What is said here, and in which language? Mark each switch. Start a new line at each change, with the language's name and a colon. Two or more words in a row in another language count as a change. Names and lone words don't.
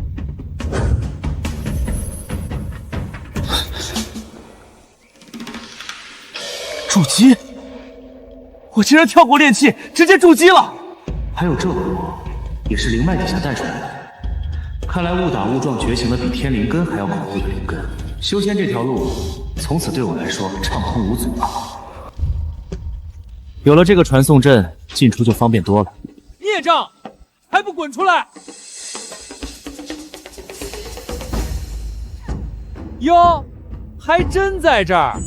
Chinese: 筑基！我竟然跳过炼器，直接筑基了！还有这火，也是灵脉底下带出来的。看来誤打誤撞觉醒的比天灵根還要恐怖的靈根，修仙這條路從此對我來說暢通無阻了。有了這個傳送陣，進出就方便多了。孽障，還不滾出來！喲，還真在這兒。